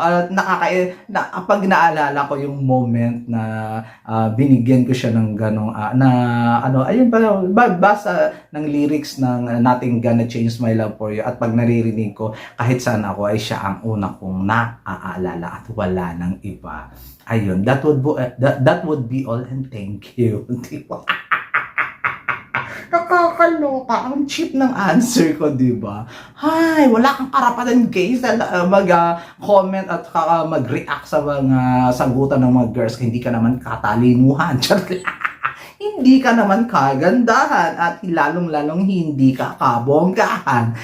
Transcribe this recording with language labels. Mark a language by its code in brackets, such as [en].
[tl] At pag naalala ko yung moment na binigyan ko siya ng ganong, ayun ba, basta ng lyrics ng Nothing Gonna Change My Love For You, at pag naririnig ko, kahit saan ako, ay siya ang una kong naaalala at wala ng iba. [en] Ayun, that would be all, and thank you. [tl] Diba? Nakakaloka. Ang cheap ng answer ko, di ba? Hay, wala kang karapatan, guys, mag-comment at mag-react sa mga sagutan ng mga girls. Hindi ka naman katalinuhan. Hindi ka naman kagandahan, at lalong-lalong hindi ka kabonggahan.